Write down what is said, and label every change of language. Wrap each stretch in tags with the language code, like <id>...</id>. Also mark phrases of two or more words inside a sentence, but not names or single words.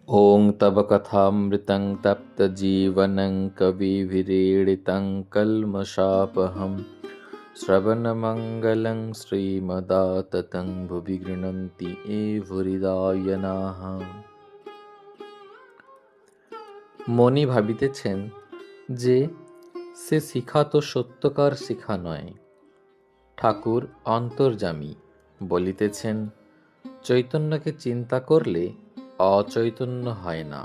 <sa>ॐ तव कथामृतं तप्तजीवनं कविभिरीडितं कल्मषापहं श्रवणमङ्गलं श्रीमदाततं भुवि गृह्णन्ति ये ভুরিদায়নাः।</sa> <bn>মনি ভাবিতেছেন যে সে শিখা তো সত্যকার শিখা নয়। ঠাকুর অন্তর্যামী বলিতেছেন, চৈতন্যকে চিন্তা করলে অচৈতন্য হয় না।</bn>